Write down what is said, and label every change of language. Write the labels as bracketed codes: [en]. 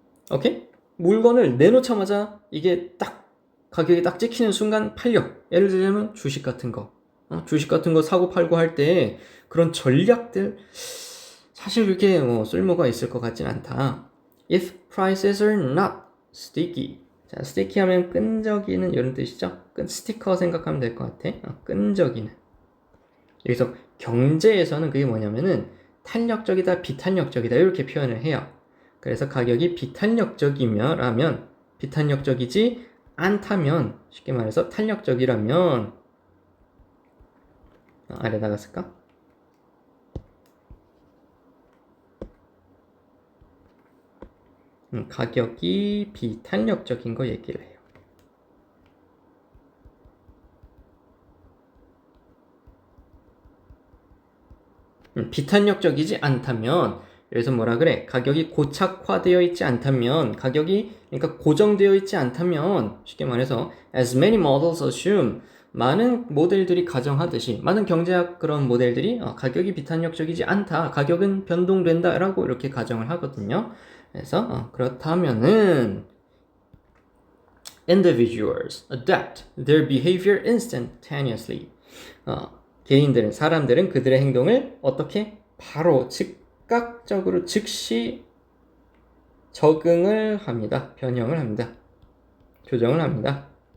[ko] 오케이? 물건을 내놓자마자 이게 딱 가격이 딱 찍히는 순간 팔려. 예를 들자면 주식 같은 거. 주식 같은 거 사고 팔고 할 때 그런 전략들 사실 그렇게 쓸모가 있을 것 같진 않다. [en] If prices are not sticky. [ko] 자, sticky 하면 끈적이는 이런 뜻이죠. 스티커 생각하면 될 것 같아. 끈적이는. 여기서 경제에서는 그게 뭐냐면은 탄력적이다, 비탄력적이다 이렇게 표현을 해요. 그래서 가격이 비탄력적이면 비탄력적이지 않다면 쉽게 말해서 탄력적이라면 아래다가 쓸까? 가격이 비탄력적인 거 얘기를 해요. 비탄력적이지 않다면 여기서 뭐라 그래? 가격이 고착화되어 있지 않다면 그러니까 고정되어 있지 않다면 쉽게 말해서 [en] as many models assume [ko] 많은 모델들이 가정하듯이 많은 경제학 그런 모델들이 가격이 비탄력적이지 않다. 가격은 변동된다 라고 이렇게 가정을 하거든요. 그래서 그렇다면은 [en] individuals adapt their behavior instantaneously. [ko] 사람들은 그들의 행동을 어떻게 바로 즉각적으로 즉시 적응을 합니다. 변형을 합니다. 조정을 합니다.